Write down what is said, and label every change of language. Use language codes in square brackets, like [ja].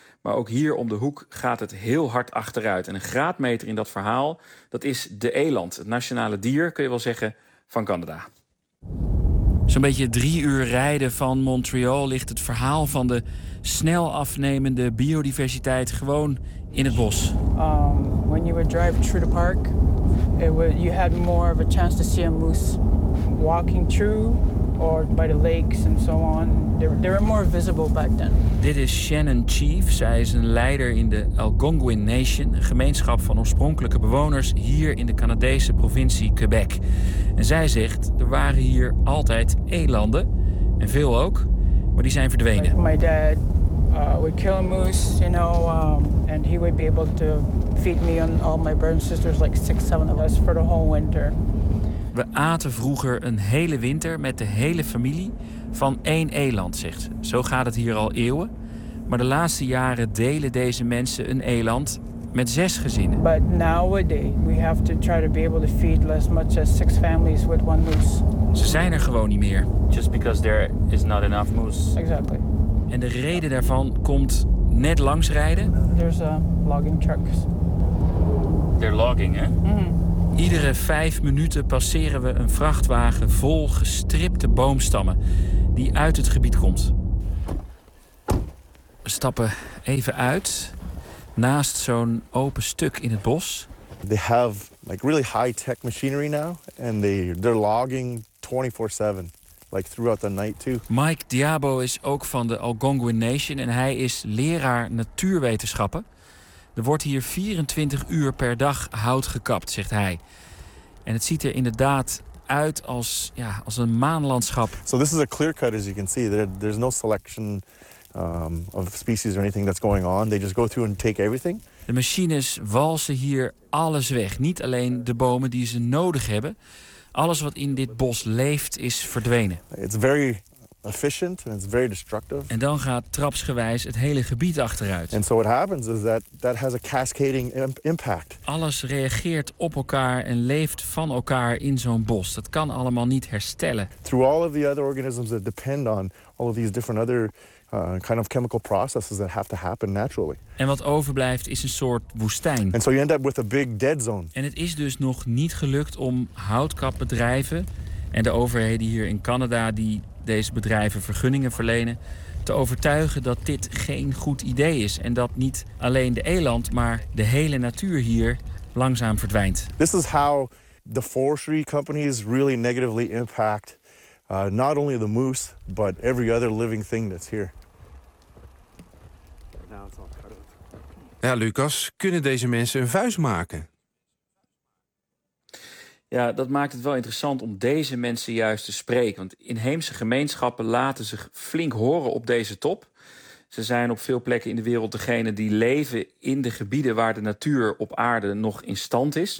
[nl] Maar ook hier om de hoek gaat het heel hard achteruit. En een graadmeter in dat verhaal, dat is de eland. Het nationale dier, kun je wel zeggen, van Canada. Zo'n beetje 3 uur rijden van Montreal ligt het verhaal van de snel afnemende biodiversiteit gewoon in het bos. [en] When you would drive through the park, you had more of a chance to see a moose walking through or by the lakes and so on. They were more visible back then. [nl] Dit is Shannon Chief. Zij is een leider in de Algonquin Nation, een gemeenschap van oorspronkelijke bewoners hier in de Canadese provincie Quebec. En zij zegt, er waren hier altijd elanden, en veel ook, maar die zijn verdwenen. [en] My dad would kill a moose, you know, and he would be able to feed me on all my brothers and sisters, like 6-7 of us, for the whole winter. [nl] We aten vroeger een hele winter met de hele familie van 1 eland, zegt ze. Zo gaat het hier al eeuwen. Maar de laatste jaren delen deze mensen een eland met 6 gezinnen. [en] But nowadays we have to try to be able to feed as much as 6 families with one moose. [nl] Ze zijn er gewoon niet meer. [en] Just because there is not enough moose. Exactly. [nl] En de reden daarvan komt net langs rijden. [en] There's a logging trucks. They're logging, hè? Mm-hmm. [nl] Iedere 5 minuten passeren we een vrachtwagen vol gestripte boomstammen die uit het gebied komt. We stappen even uit naast zo'n open stuk in het bos. [en] They have like really high-tech machinery now and they're logging 24/7. Like throughout the night too. [nl] Mike Diabo is ook van de Algonquin Nation en hij is leraar natuurwetenschappen. Er wordt hier 24 uur per dag hout gekapt, zegt hij. En het ziet er inderdaad uit als, ja, als een maanlandschap. [en] So this is a clear cut, as you can see. There's no selection of species or anything that's going on. They just go through and take everything. [nl] De machines walsen hier alles weg. Niet alleen de bomen die ze nodig hebben. Alles wat in dit bos leeft is verdwenen. [en] It's very efficient and it's very destructive. [nl] En dan gaat trapsgewijs het hele gebied achteruit. [en] And so what happens is that has a cascading impact. [nl] Alles reageert op elkaar en leeft van elkaar in zo'n bos. Dat kan allemaal niet herstellen. [en] Through all of the other organisms that depend on all of these different other kind of chemical processes that have to happen naturally. [nl] En wat overblijft is een soort woestijn. [en] And so you end up with a big dead zone. [nl] En het is dus nog niet gelukt om houtkapbedrijven en de overheden hier in Canada die deze bedrijven vergunningen verlenen te overtuigen dat dit geen goed idee is en dat niet alleen de eland, maar de hele natuur hier langzaam verdwijnt. [en] This is how the forestry companies really negatively impact not only the moose, but every other living thing that's here. [nl] Ja, Lucas, kunnen deze mensen een vuist maken? Ja, dat maakt het wel interessant om deze mensen juist te spreken. Want inheemse gemeenschappen laten zich flink horen op deze top. Ze zijn op veel plekken in de wereld degene die leven in de gebieden waar de natuur op aarde nog in stand is.